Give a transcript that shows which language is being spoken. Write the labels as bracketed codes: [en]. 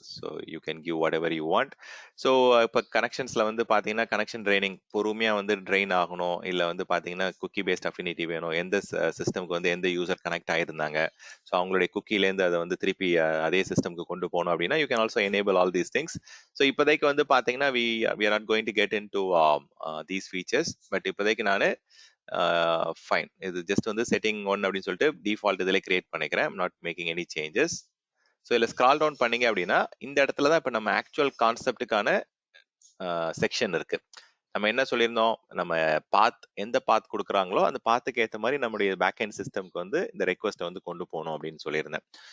[en] So you can give whatever you want. [ta] So இப்போ கனெக்ஷன்ஸில் வந்து பார்த்தீங்கன்னா கனெக்ஷன் ட்ரைனிங் பொறுமையாக வந்து ட்ரெயின் ஆகணும், இல்லை வந்து பார்த்தீங்கன்னா குக்கி பேஸ்ட் அஃபினிட்டி வேணும், எந்த சிஸ்டம்க்கு வந்து எந்த யூசர் கனெக்ட் ஆகிருந்தாங்க, ஸோ அவங்களுடைய குக்கிலேருந்து அதை வந்து திருப்பி அதே சிஸ்டம்க்கு கொண்டு போகணும் அப்படின்னா [en] You can also enable all these things. [ta] So இப்போதைக்கு வந்து பார்த்தீங்கன்னா [en] we are not going to get into these features. [ta] But இப்போதைக்கு நான் ஃபைன் இது ஜஸ்ட் வந்து செட்டிங் 1 அப்படின்னு சொல்லிட்டு டிஃபால்ட் இதில் கிரியேட் பண்ணிக்கிறேன். [en] I'm not making any changes. [ta] So இதில் ஸ்க்ரால் டவுன் பண்ணீங்க அப்படின்னா இந்த இடத்துல தான் இப்போ நம்ம ஆக்சுவல் கான்செப்டுக்கான செக்ஷன் இருக்கு. நம்ம என்ன சொல்லியிருந்தோம், நம்ம எந்த பாத் கொடுக்குறாங்களோ அந்த பாத்துக்கு ஏற்ற மாதிரி நம்முடைய பேக் எண்ட் சிஸ்டம்க்கு வந்து இந்த ரெக்வஸ்ட்டை வந்து கொண்டு போகணும் அப்படின்னு சொல்லியிருந்தேன்.